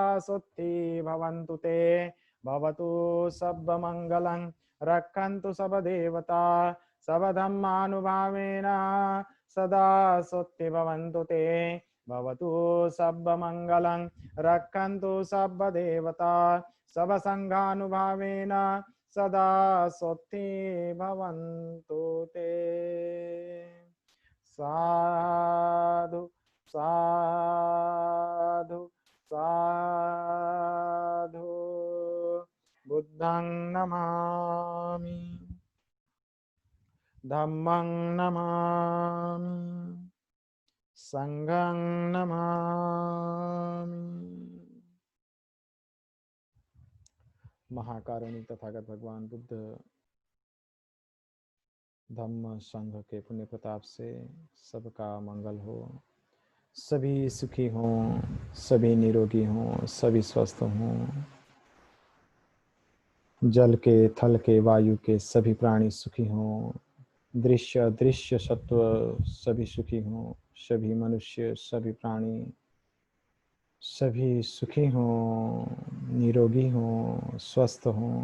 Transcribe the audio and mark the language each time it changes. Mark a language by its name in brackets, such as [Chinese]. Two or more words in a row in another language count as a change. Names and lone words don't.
[Pali] सुत्थि भवन्तु ते भवतु सर्वमङ्गलं रक्षन्तु सर्वदेवता सर्वधर्मानुभावेन सदा सुत्थि भवन्तु ते भवतु सर्वमङ्गलं रक्षन्तु सर्वदेवता सर्वसङ्घानुभावेन सदा सुत्थि भवन्तु ते। साधु साधु साधु। बुद्धं नमामि, धम्मं नमामि, संघं नमामि। [Hindi] महाकारुणिक तथागत भगवान बुद्ध धम्म संघ के पुण्य प्रताप से सबका मंगल हो, सभी सुखी हों, सभी निरोगी हों, सभी स्वस्थ हों। जल के, थल के, वायु के सभी प्राणी सुखी हों, दृश्य अदृश्य सत्व सभी सुखी हों, सभी मनुष्य सभी प्राणी सभी सुखी हों, निरोगी हों, स्वस्थ हों।